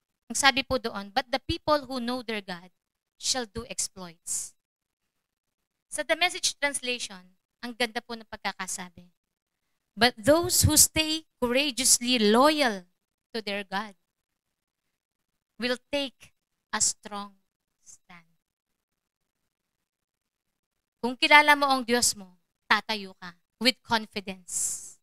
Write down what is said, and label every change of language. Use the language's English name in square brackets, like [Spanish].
[Filipino] Ang sabi po doon, [English] but the people who know their God shall do exploits. [Filipino] Sa The Message Translation, ang ganda po ng pagkakasabi. [English] But those who stay courageously loyal to their God will take a strong stand. [Filipino] Kung kilala mo ang Diyos mo, tatayo ka [English] with confidence.